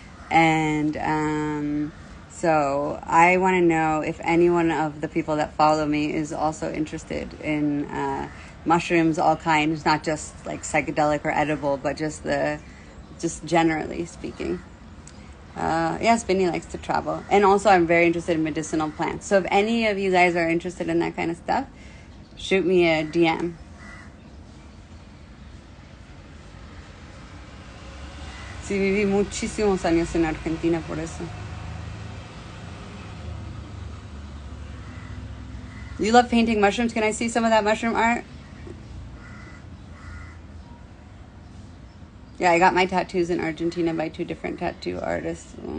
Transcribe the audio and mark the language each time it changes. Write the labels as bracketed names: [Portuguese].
[English] And so I want to know if any one of the people that follow me is also interested in mushrooms, all kinds, not just like psychedelic or edible, but just generally speaking. Yes, Vinny likes to travel. And also I'm very interested in medicinal plants. So if any of you guys are interested in that kind of stuff, shoot me a DM. [Spanish] Sí, viví muchísimos años en Argentina por eso. [English] You love painting mushrooms? Can I see some of that mushroom art? Yeah, I got my tattoos in Argentina by 2 different tattoo artists.